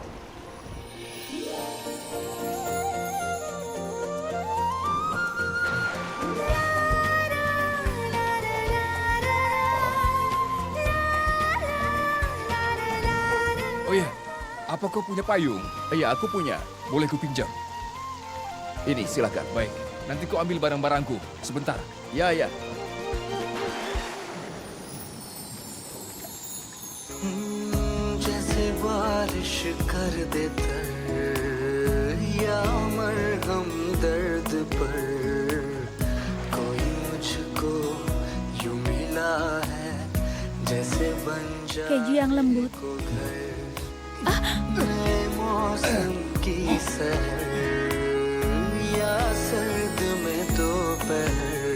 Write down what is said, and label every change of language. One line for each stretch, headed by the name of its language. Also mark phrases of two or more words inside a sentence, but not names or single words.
Indonesian: Oh iya, apa kau punya payung? Iya, aku punya. Boleh ku pinjam? Ini, silakan. Baik, nanti kau ambil barang-barangku. Sebentar. Ya, ya.
Hindi: जैसे बारिश कर दे तर या मरहम दर्द पर कोई मुझको यूं मिला है जैसे बन
Indonesian: Keju yang lembut.
Hindi: को घर नए मौसम की सहर या सर्द में दोपहर